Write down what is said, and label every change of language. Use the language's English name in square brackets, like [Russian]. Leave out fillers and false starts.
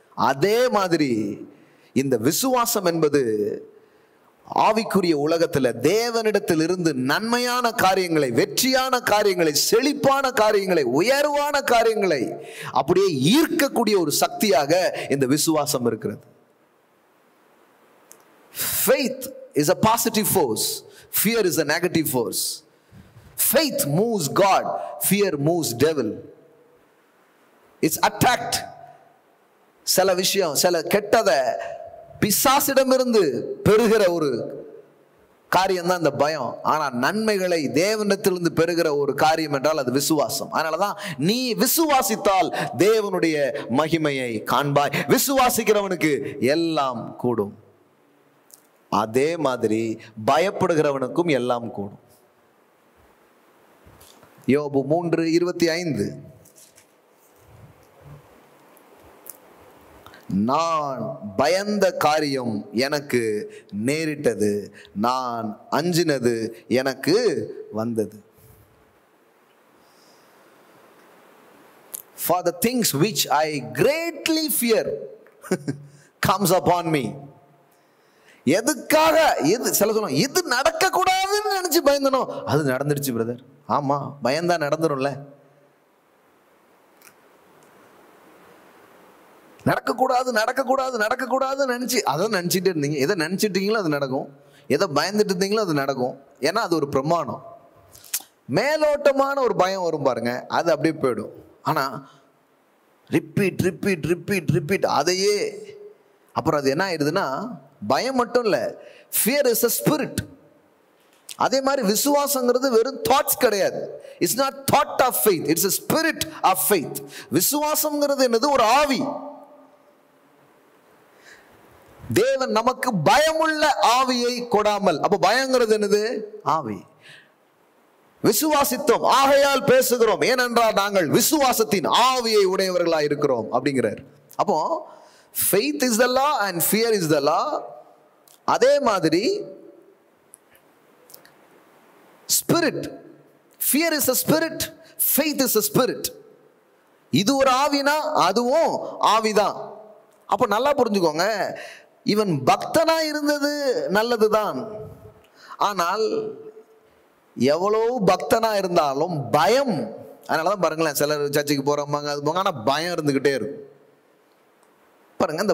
[Tamil] அதே மாதிரி இந்த விசுவாசம் என்பது ஆவிக்குரிய உலகத்துல தேவனிடத்தில் இருந்து நன்மையான காரியங்களை, வெற்றியான காரியங்களை, செழிப்பான காரியங்களை, உயர்வான காரியங்களை அப்படியே ஈர்க்கக்கூடிய ஒரு சக்தியாக இந்த விசுவாசம் இருக்கிறது. [English] faith is a positive force, fear is a negative force. faith moves God, fear moves devil. It's attacked. [Tamil] சில விஷயம், சில கெட்டதை பிசாசிடமிருந்து பெறுகிற ஒரு காரியம் தான் இந்த பயம். ஆனா நன்மைகளை தேவனிடத்திலிருந்து பெறுகிற ஒரு காரியம் என்றால் அது விசுவாசம். அதனாலதான் நீ விசுவாசித்தால் தேவனுடைய மகிமையை காண்பாய், விசுவாசிக்கிறவனுக்கு எல்லாம் கூடும். அதே மாதிரி பயப்படுகிறவனுக்கும் எல்லாம் கூடும். யோபு 3:25, நான் பயந்த காரியம் எனக்கு நேரிட்டது, நான் அஞ்சினது எனக்கு வந்தது. [English] For the things which I greatly fear comes upon me. [Tamil] எதுக்காக, சில சொல்லுவாங்க இது நடக்க கூடாதுன்னு நினைச்சு பயந்தனோ அது நடந்துடுச்சு பிரதர். ஆமா, பயந்தா நடந்துரும்ல. நடக்கக்கூடாது நடக்கக்கூடாது நடக்கக்கூடாதுன்னு நினைச்சு அதை நினைச்சிட்டு இருந்தீங்க. எதை நினைச்சிட்டீங்களோ அது நடக்கும், எதை பயந்துட்டு இருந்தீங்களோ அது நடக்கும். ஏன்னா அது ஒரு பிரமாணம். மேலோட்டமான ஒரு பயம் வரும் பாருங்க, அது அப்படியே போயிடும். ஆனா ரிப்பீட் ரிப்பீட் ரிப்பீட் ரிப்பீட் அதையே, அப்புறம் அது என்ன ஆயிடுதுன்னா பயம் மட்டும் இல்ல, [English] Fear is a spirit. [Tamil] அதே மாதிரி விசுவாசங்கிறது வெறும் தாட்ஸ் கிடையாது. [English] It's not thought of faith, இட்ஸ் a spirit of faith. [Tamil] விசுவாசம்ங்கிறது என்னது? ஒரு ஆவி. தேவன் நமக்கு பயமுள்ள ஆவியை கொடாமல், அப்ப பயங்கிறது என்னது? ஆவி. விசுவாசித்தோம் ஆகையால் பேசுகிறோம், ஏனென்றால் நாங்கள் விசுவாசத்தின் ஆவியை உடையவர்களாக இருக்கிறோம் அப்படிங்கிறார். [English] அப்போ faith is the law and fear is the law. [Tamil] அதே மாதிரி [English] spirit, fear is a spirit, faith is a spirit. [Tamil] இது ஒரு ஆவினா அதுவும் ஆவிதான். அப்ப நல்லா புரிஞ்சுக்கோங்க, இவன் பக்தனா இருந்தது நல்லதுதான். ஆனால் எவ்வளவு பக்தனா இருந்தாலும் பயம், அதனாலதான் பாருங்களேன் சிலர் சர்ச்சைக்கு போறவங்க அது போங்க, ஆனா பயம் இருந்துகிட்டே இருக்கும் பாருங்க.